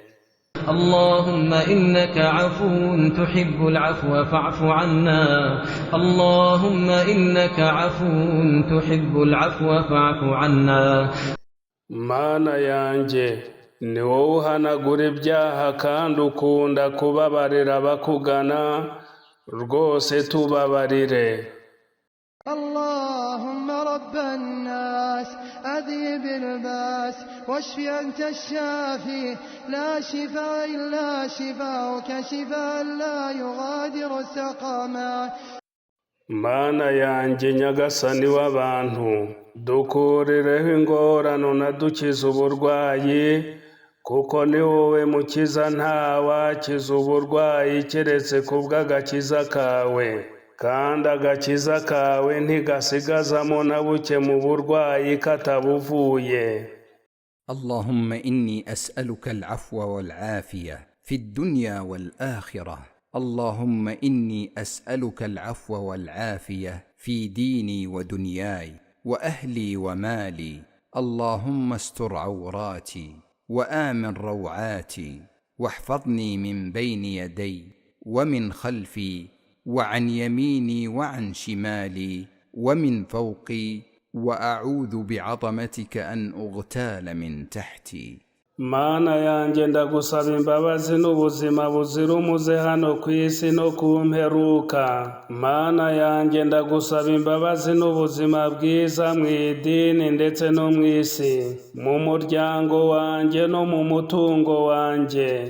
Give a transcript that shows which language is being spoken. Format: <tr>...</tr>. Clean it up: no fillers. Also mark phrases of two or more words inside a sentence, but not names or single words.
<ar>اللهم إنك عفو تحب العفو فاعف عنا اللهم إنك عفو تحب العفو فاعف عنا.</ar> <rw>Mana yanjye ni wowe uhanagura ibyaha kandi ukunda kubabarira abakugana, rwose tubabarire.</rw> <ar>اللهم رب الناس أذهب الباس واشف أنت الشافي لا شفاء إلا شفاؤك شفاء لا يغادر سقما.</ar> <rw>Mana yanjye nyagasani w'abantu dukurireho ingorane unadukiza uburwayi, kuko ni wowe mukiza nta wakiza uburwayi keretse kubw'agakiza kawe, kandi agakiza kawe ntigasigazamo na buke mu burwayi katabuvuye.</rw> <ar>اللهم إني أسألك العفو والعافية في الدنيا والآخرة. اللهم إني أسألك العفو والعافية في ديني ودنياي وأهلي ومالي اللهم استر عوراتي وآمن روعاتي، واحفظني من بين يدي ومن خلفي وعن يميني وعن شمالي ومن فوقي، وأعوذ بعظمتك أن أغتال من تحتي.</ar> <rw>Mana yanjye ndagusaba imbabazi n'ubuzima buzira umuze hano ku isi no ku mperuka. Mana yanjye ndagusaba imbabazi n'ubuzima bwiza mu idini ndetse no mu isi, mu muryango wanjye no mu mutungo wanjye.</rw>